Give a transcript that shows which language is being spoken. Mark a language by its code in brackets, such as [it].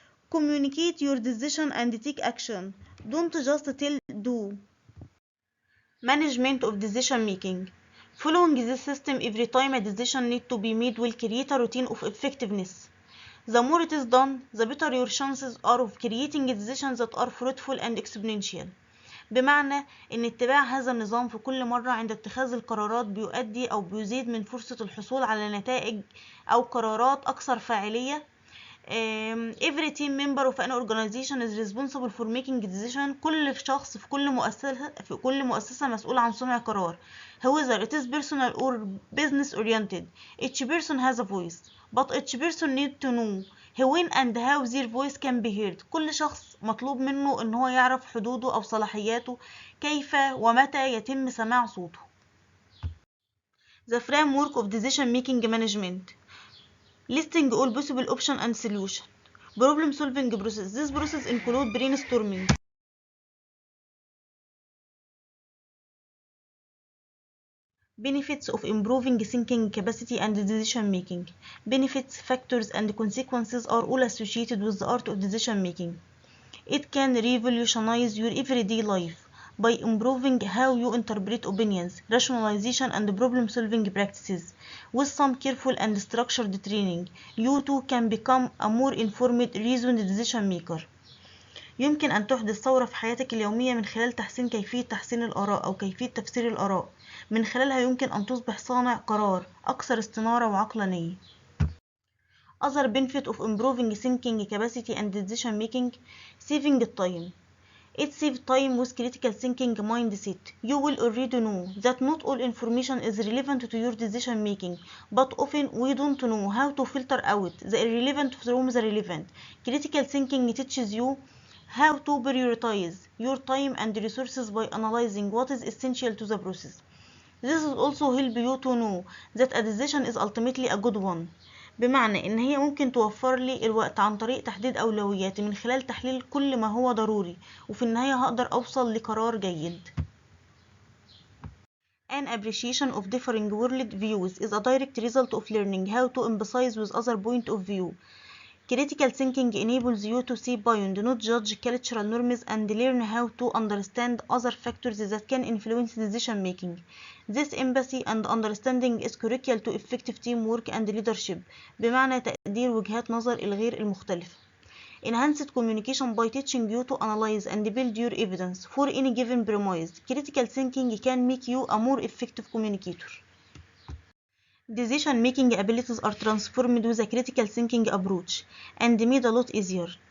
[en] Communicate your decision and take action. Don't just tell, do. Management of decision making. Following this system every time a decision needs to be made will create a routine of effectiveness. The more it is done, the better your chances are of creating decisions that are fruitful and exponential. [ar] بمعنى ان اتباع هذا النظام في كل مرة عند اتخاذ القرارات بيؤدي او بيزيد من فرصة الحصول على نتائج او قرارات اكثر فاعلية. [en] Every team member of an organization is responsible for making decision. [ar] كل شخص في كل مؤسسة مسؤول عن صنع قرار. [en] However, it is personal or business oriented. Each person has a voice, but each person needs to know when and how their voice can be heard. [ar] كل شخص مطلوب منه ان هو يعرف حدوده او صلاحياته، كيف ومتى يتم سماع صوته. [en] The framework of decision making management. Listing all possible options and solutions. Problem solving process. This process includes brainstorming. Benefits of improving thinking capacity and decision making. Benefits, factors, and consequences are all associated with the art of decision making. It can revolutionize your everyday life by improving how you interpret opinions, rationalization, and problem-solving practices. With some careful and structured training, you too can become a more informed, reasoned decision maker. [ar] يمكن أن تحدث ثورة في حياتك اليومية من خلال كيفية تحسين الآراء أو كيفية تفسير الآراء. من خلالها يمكن أن تصبح صانع قرار أكثر استنارة وعقلانية. [en] Other benefit of improving thinking capacity and decision making. Saving time. It saves time with critical thinking mindset. You will already know that not all information is relevant to your decision making, but often we don't know how to filter out the irrelevant from the relevant. Critical thinking teaches you how to prioritize your time and resources by analyzing what is essential to the process. This will also help you to know that a decision is ultimately a good one. [ar] بمعنى إن هي ممكن توفر لي الوقت عن طريق تحديد أولوياتي من خلال تحليل كل ما هو ضروري، وفي النهاية هقدر أوصل لقرار جيد. [en] An appreciation of differing world views is a direct result of learning how to empathize with other point of view. Critical thinking enables you to see beyond, not judge cultural norms, and learn how to understand other factors that can influence decision making. This empathy and understanding is crucial to effective teamwork and leadership. [ar] بمعنى تقدير وجهات نظر الغير المختلفة. [en] Enhanced communication by teaching you to analyze and build your evidence for any given premise. Critical thinking can make you a more effective communicator. Decision-making abilities are transformed with a critical thinking approach and made a lot easier.